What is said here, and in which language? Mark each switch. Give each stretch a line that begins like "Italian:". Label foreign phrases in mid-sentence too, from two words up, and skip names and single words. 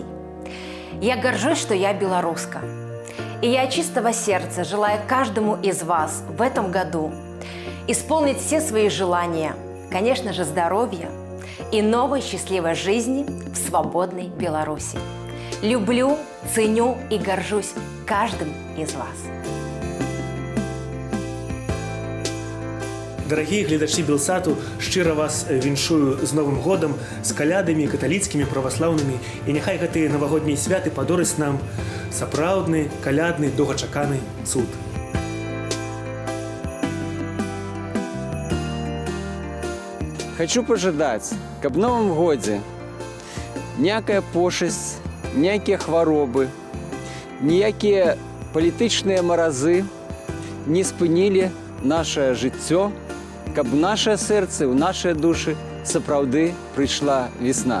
Russian: Я горжусь, что я белоруска. И я от чистого сердца желаю каждому из вас в этом году исполнить все свои желания, конечно же, здоровья и новой счастливой жизни в свободной Беларуси. Люблю, ценю и горжусь каждым из вас.
Belarusian: Дорогі глядачі Білсату, щиро вас віншую з Новим годом, з калядамі каталіцкімі, праваслаўнымі, і няхай гэтыя навагоднія святы падораць нам сапраўдны, калядны, доўгачаканы цуд. Хочу пожадаць, каб в Новым годзе ніякая пошасць, ніякія хваробы, ніякія палітычныя маразы не спынілі наше жыццё, каб у наше сэрцы, у нашыя душы сапраўды прыйшла весна.